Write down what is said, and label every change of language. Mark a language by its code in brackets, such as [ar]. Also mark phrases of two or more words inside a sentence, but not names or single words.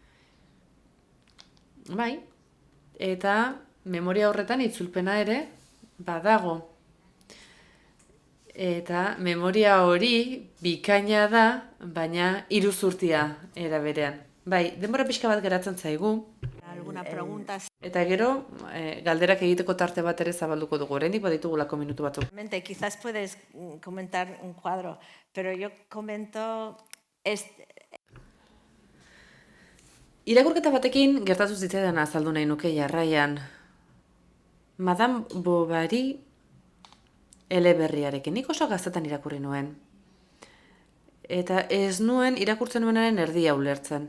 [eu] Bai, eta memoria horretan itzulpena ere badago. Eta memoria hori bikaina da, baina iruzurtia era berean. Bai, denbora pixka bat geratzen zaigu. [es] Alguna pregunta. [eu] Eta gero, galderak egiteko tarte bat ere zabalduko dugu. Oraindik baditugulako minutu batzuk. [es] Quizás puedes comentar un cuadro, pero yo comento... [eu] Irakurketa batekin gertatu zitzaidan azaldu nahi nuke jarraian. Madame Bovary eleberriarekin. Nik oso gaztetan irakurri nuen. Eta ez nuen irakurtzen nuenaren erdia ulertzen.